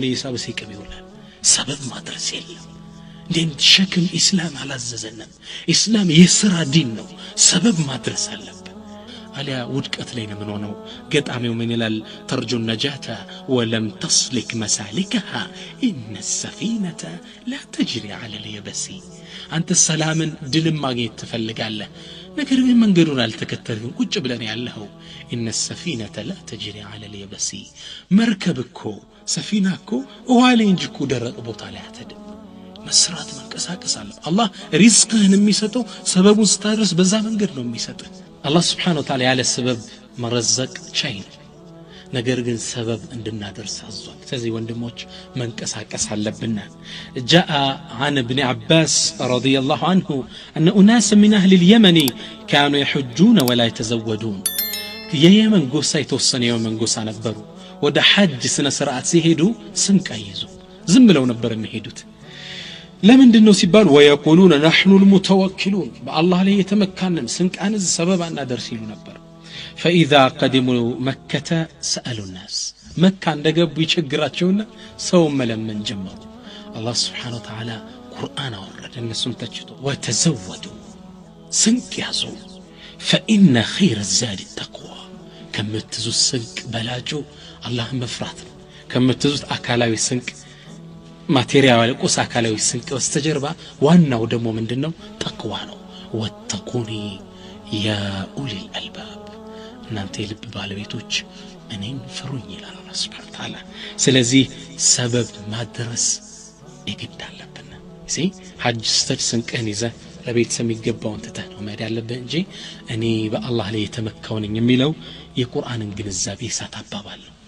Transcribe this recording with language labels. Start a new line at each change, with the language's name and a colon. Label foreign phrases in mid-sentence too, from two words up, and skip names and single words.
Amharic: ይሳብ ሲቀም ይውላል። ሰበብ ማድረስ የለም። እንዴት ሸክም ኢስላም አላዘዘንም። ኢስላም የሥራ ዲን ነው። ሰበብ ማድረስ አለበት። አሊያ ውድቀት ላይ ነው ምን ሆነው ገጣሚው ምን ይላል
Arabic: ترجو النجاة ولم تسلك مسالكها ان السفينة لا تجري على اليبس
Amharic: አንተ ሰላምን ድልም ማግኘት ትፈልጋለህ ነገር ግን መንገዱን አልተከተልክም ቁጭ ብለን ያለኸው
Arabic: ان السفينة لا تجري على
Amharic: اليبس መርከብኮ ሰፊናኮ ውሃ ላይ እንጂ እኮ ደረቅ ቦታ ላይ አትሄድም መስራት መንቀሳቀስ አለ አላህ ሪዝቅህን የሚሰጠው ሰበቡን ስታደርስ በዛ መንገድ ነው የሚሰጥህ
Arabic: الله سبحانه وتعالى على السبب مرزق شيء
Amharic: ነገር ግን ሰበብ እንድናደርስ አዟል። ስለዚህ ወንድሞች መንቀሳቀስ አለብን።
Arabic: جاء عن ابن عباس رضي الله عنه أن أناس من أهل اليمن كانوا يحجون ولا يتزودون
Amharic: የየመን ጎሳ የተወሰነ የየመን ጎሳ ነበሩ ወደ ሐጅ ስነ ስርዓት ሲሄዱ ስንቅ አይዙ ዝም ብለው ነበር የሚሄዱት ለምንድነው ሲባል
Arabic: ويقولون نحن المتوكلون
Amharic: በአላህ ላይ የተመካንን ስንቃንዝ ሰበብ አናደርስ ይሉ ነበር
Arabic: فاذا قدموا مكه سالوا الناس مكه
Amharic: እንደገቡ ይቸግራቸውና ሰው መለመን ጀመሩ
Arabic: الله سبحانه وتعالى
Amharic: ቁርአን አወረደ እነሱም ተችቶ وتزودوا ስንቅ ያዙ
Arabic: فان خير الزاد التقوى
Amharic: ከምትዙ ስንቅ በላጩ አላህ መፍራት ነው ከምትዙት አካላዊ ስንቅ ማቴሪያል ቁስ አካላዊ ስንቅ በስተጀርባ ዋናው ደግሞ ምንድነው ተቅዋ ነው
Arabic: واتقون يا أولي الألباب
Amharic: እናንተ የልብ ባለቤቶች እኔን ፍሩኝ ይላል አላህ
Arabic: سبحانه وتعالى
Amharic: ስለዚህ ሰበብ ማድረስ የግድ አለብን እሺ ሐጅ ስተት ስንቅህን ይዘህ ለቤተሰብ የሚገባውን ትተህ ነው መሄድ ያለብህ እንጂ እኔ በአላህ ላይ የተመካው ነኝ የሚለው የቁርአንን ግንዛቤ ሳታባባል